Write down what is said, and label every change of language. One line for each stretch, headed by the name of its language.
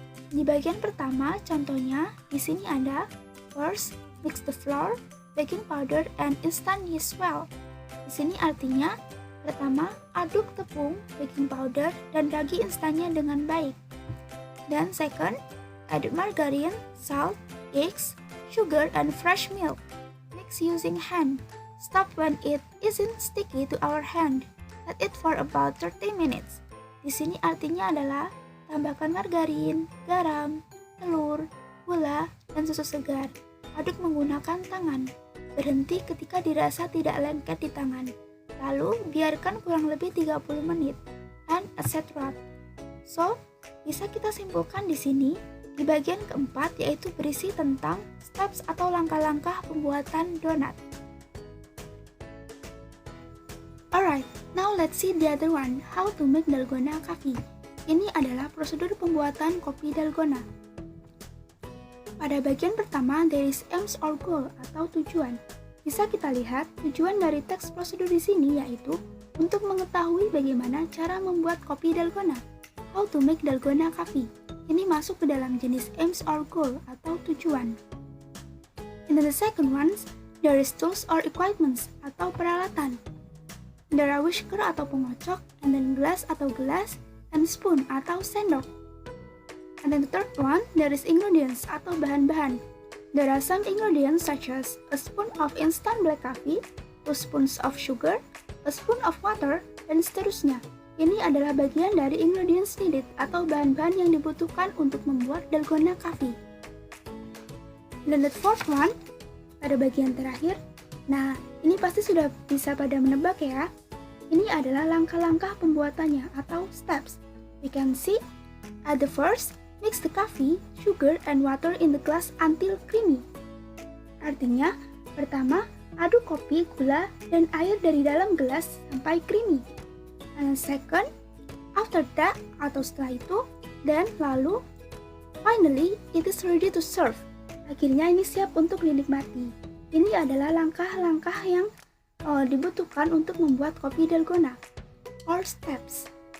Indonesian: Di bagian pertama contohnya di sini ada
English: first mix the flour, baking powder and instant yeast well.
Indonesian: Di sini artinya pertama aduk tepung, baking powder dan ragi instannya dengan baik. Dan
English: second, add margarine, salt, eggs, sugar, and fresh milk. Mix using hand. Stop when it isn't sticky to our hand. Let it for about 30 minutes.
Indonesian: Di sini artinya adalah tambahkan margarin, garam, telur, gula, dan susu segar. Aduk menggunakan tangan. Berhenti ketika dirasa tidak lengket di tangan. Lalu biarkan kurang lebih 30 menit.
English: And etc.
Indonesian: So, bisa kita simpulkan di sini, di bagian keempat yaitu berisi tentang steps atau langkah-langkah pembuatan donat.
English: Alright, now let's see the other one, how to make dalgona coffee.
Indonesian: Ini adalah prosedur pembuatan kopi dalgona. Pada bagian pertama,
English: there is aims or goal
Indonesian: atau tujuan. Bisa kita lihat tujuan dari teks prosedur di sini yaitu untuk mengetahui bagaimana cara membuat kopi dalgona.
English: How to make dalgona coffee.
Indonesian: Ini masuk ke dalam jenis aims or goal atau tujuan.
English: And then the second one, there is tools or equipments
Indonesian: atau peralatan.
English: There are whisker
Indonesian: atau pengocok,
English: and then glass
Indonesian: atau gelas,
English: and spoon
Indonesian: atau sendok.
English: And then the third one, there is ingredients
Indonesian: atau bahan-bahan.
English: There are some ingredients such as a spoon of instant black coffee, 2 spoons of sugar, a spoon of water,
Indonesian: dan seterusnya. Ini adalah bagian dari ingredients needed atau bahan-bahan yang dibutuhkan untuk membuat dalgona coffee. Dan
English: the fourth one,
Indonesian: pada bagian terakhir, nah ini pasti sudah bisa pada menebak ya. Ini adalah langkah-langkah pembuatannya atau steps.
English: We can see, at the first, mix the coffee, sugar, and water in the glass until creamy.
Indonesian: Artinya, pertama, aduk kopi, gula, dan air dari dalam gelas sampai creamy.
English: And second, after that
Indonesian: atau setelah itu,
English: then lalu, finally it is ready to serve.
Indonesian: Akhirnya ini siap untuk dinikmati. Ini adalah langkah-langkah yang dibutuhkan untuk membuat kopi dalgona,
English: or steps.